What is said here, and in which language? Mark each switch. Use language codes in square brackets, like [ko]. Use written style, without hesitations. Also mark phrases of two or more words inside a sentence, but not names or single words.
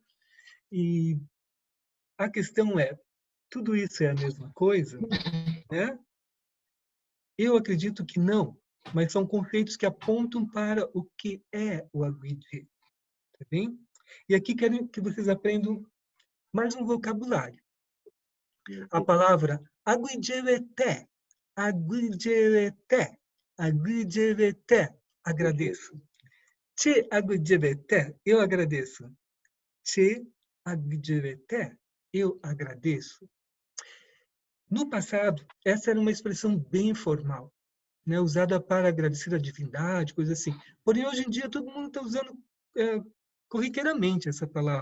[pt] E a questão é, tudo isso é a mesma coisa, né? Eu acredito que não, mas são conceitos que apontam para o que é o agudje, tá bem? E aqui quero que vocês aprendam mais um vocabulário. A palavra [gn] agudjevete, agudjevete, agudjevete, [pt] agradeço. [gn] Che agudjevete, [pt] eu agradeço. [gn] Che agudjevete, [pt] eu agradeço. No passado, essa era uma expressão bem formal, né, usada para agradecer a divindade, coisa assim. Porém, hoje em dia, todo mundo está usando corriqueiramente essa palavra.